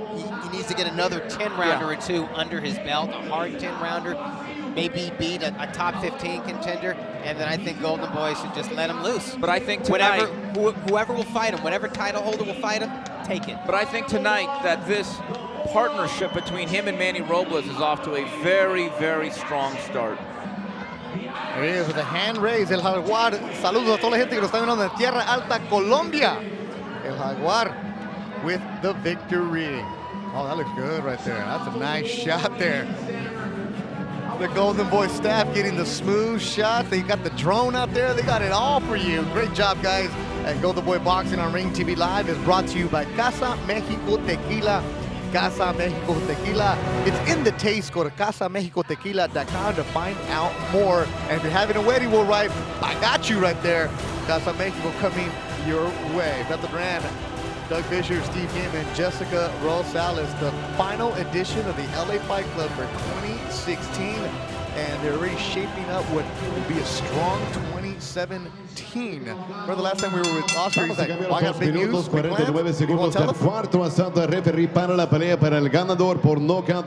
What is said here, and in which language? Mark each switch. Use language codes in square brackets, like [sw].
[en] he needs to get another 10-rounder or two under his belt, a hard 10-rounder, maybe beat a top 15 contender, and then I think Golden Boy should just let him loose. But I think tonight, whoever will fight him, whatever title holder will fight him, take it. But I think tonight that this partnership between him and Manny Robles is off to a very, very strong start. There he is with a hand raised, El Jaguar. [es] Saludos a toda la gente que nos está viendo en Tierra Alta, Colombia. [en] El Jaguar with the victory. Oh, that looks good right there. That's a nice shot there. The Golden Boy staff getting the smooth shots. They got the drone out there. They got it all for you. Great job, guys. And Golden Boy Boxing on Ring TV Live is brought to you by Casa Mexico Tequila. Casa Mexico Tequila. It's in the taste. Go to casamexicotequila.com to find out more. And if you're having a wedding, well, right, I got you right there. Casa Mexico coming your way. Beth Brand, Doug Fisher, Steve Kim, and Jessica Rosales. The final edition of the LA Fight Club for 2016. And they're already shaping up what will be a strong 2017. Remember the last time we were with Oscar, he's like, oh, I got big news. [es] 49 segundos del cuarto asalto de referee para la pelea para el ganador por knockout.